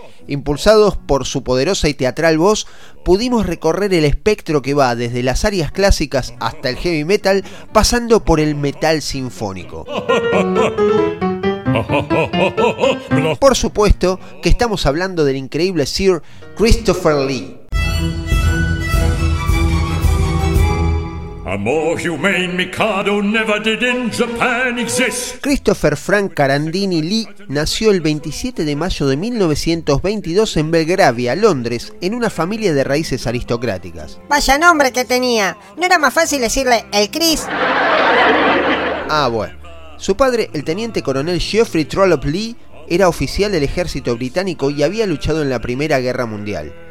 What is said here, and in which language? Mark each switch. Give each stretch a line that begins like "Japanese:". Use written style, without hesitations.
Spanish: Impulsados por su poderosa y teatral voz, pudimos recorrer el espectro que va desde las arias clásicas hasta el heavy metal, pasando por el metal sinfónico. Por supuesto que estamos hablando del increíble Sir Christopher Lee.
English: A more humane Mikado never did in Japan exist.
Spanish: Christopher Frank Carandini Lee nació el 27 de mayo de 1922 en Belgravia, Londres, en una familia de raíces aristocráticas. Vaya nombre que tenía. ¿No era más fácil decirle el Chris? Ah, bueno. Su padre, el teniente coronel Geoffrey Trollope Lee, era oficial del ejército británico y había luchado en la Primera Guerra Mundial.